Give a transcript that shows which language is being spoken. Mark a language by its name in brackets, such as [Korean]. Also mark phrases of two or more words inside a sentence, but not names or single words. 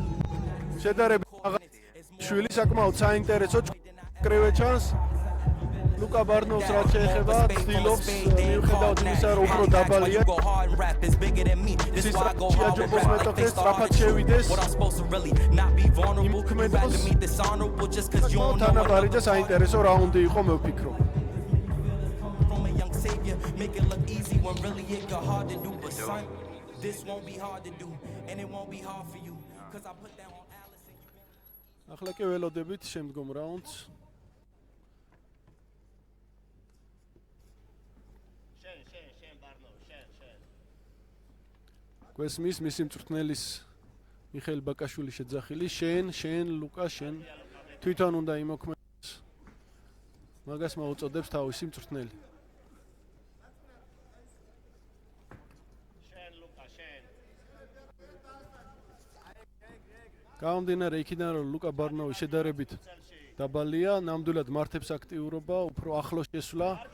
[Georgian] შედარებით შვილი საკმაოდ საინტერესო კრივე ჩანს ლუკა ბარნოვს რაც შეეხება ცდილობს მიუხედავად იმისა რომ უფრო დაბალია სისტრაფშიაჯობოს მეტოქეს სწრაფად შევიდეს თანაბარი და საინტერესო რაუნდი იყო მე ვფიქრობ [English] Make it look easy when really it got hard to do but son this won't be hard to do and it won't be hard for you cuz I put that on Alice [Georgian] ახლა კი ველოდებით შემდგომ რაუნდს შენ ბარნო შენ გვესმის მისი მწვრთნელის მიხეილ ბაკაშვილის შეძახილი შენ ლუკა შენ თვითონ უნდა იმოქმედოს მაგას მოუწოდებს თავისი მწვრთნელი გამომდინარე იქიდან რომ ლუკა ბარნოვი შედარებით დაბალია, ნამდვილად მართებს აქტიურობა, უფრო ახლოს შესვლა.